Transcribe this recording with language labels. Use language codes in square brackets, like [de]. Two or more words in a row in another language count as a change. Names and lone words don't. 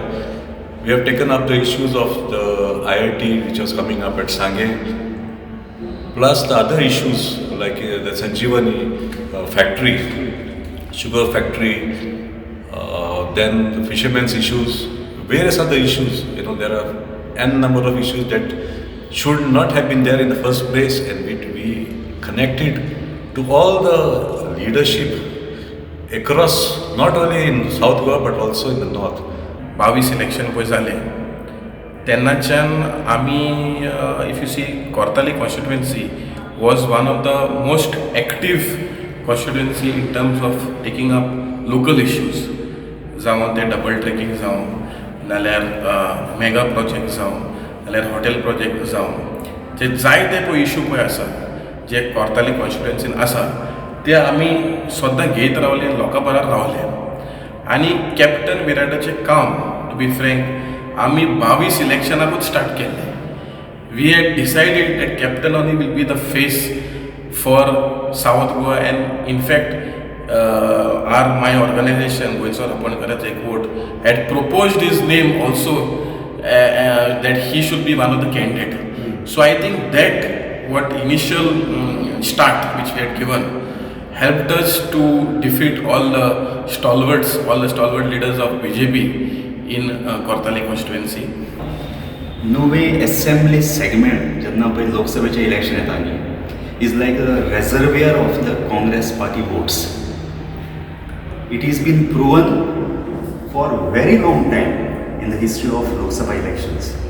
[en] We have taken up the issues of the IIT which was coming up at Sangay, plus the other issues like the Sanjeevani factory, sugar factory, then the fishermen's issues, various other issues. There are n number of issues that should not have been there in the first place, and we connected to all the leadership across, not only in South Goa but also in the north. 22 [kok] इलेक्शन पळय जालें तेन्नाच्यान आमी [en] if you see Kortali constituency was one of the most active constituency in terms of taking up local issues [kok] जावं ते [en] double tracking [kok] जावं नाल्यार [en] mega project [kok] जावं नाल्यार [en] hotel project [kok] जावं जे जायते पळय इश्यू पळय आसा जे कोर्ताली कॉन्स्टिट्युएन्सीन आसा ते आमी सद्दां घेयत रावले लोकां बराबर रावले आनी कॅप्टन विराटाचें काम [en] to be frank [kok] आमी 22 इलेक्शनाकूच स्टार्ट केल्लें [en] we had decided that captain only will be the face for South Goa and in fact my organisation गोंयचो रापणकाराचो एकवट हॅड proposed his name also that he should be one of the candidate. So I think that what initial start which we had given helped us to defeat all the stalwart leaders of BJP in Kortali constituency. [kok] नुवे असेंब्ली सेगमेंट जेन्ना पळय लोकसभेचें इलेक्शन येता न्ही [en] is like a reservoir of the Congress party votes. it is been proven for very long time in the history of Lok Sabha elections.